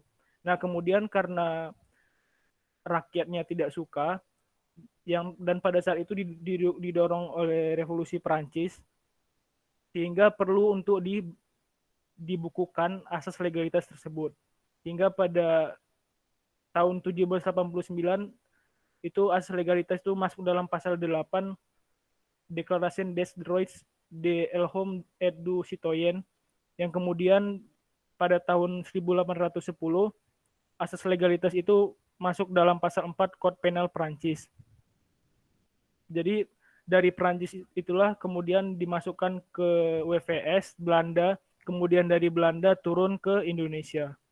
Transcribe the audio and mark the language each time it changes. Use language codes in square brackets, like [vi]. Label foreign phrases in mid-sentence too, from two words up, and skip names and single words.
[id] Nah, kemudian karena rakyatnya tidak suka, dan pada saat itu didorong oleh revolusi Perancis, sehingga perlu untuk dibukukan asas legalitas tersebut. Hingga pada tahun 1789 itu asas legalitas itu masuk dalam pasal 8 Déclaration des droits de l'homme et du citoyen, yang kemudian pada tahun 1810 asas legalitas itu masuk dalam pasal 4 Kode Penal Perancis. Jadi dari Perancis itulah kemudian dimasukkan ke WVS Belanda, kemudian dari Belanda turun ke Indonesia.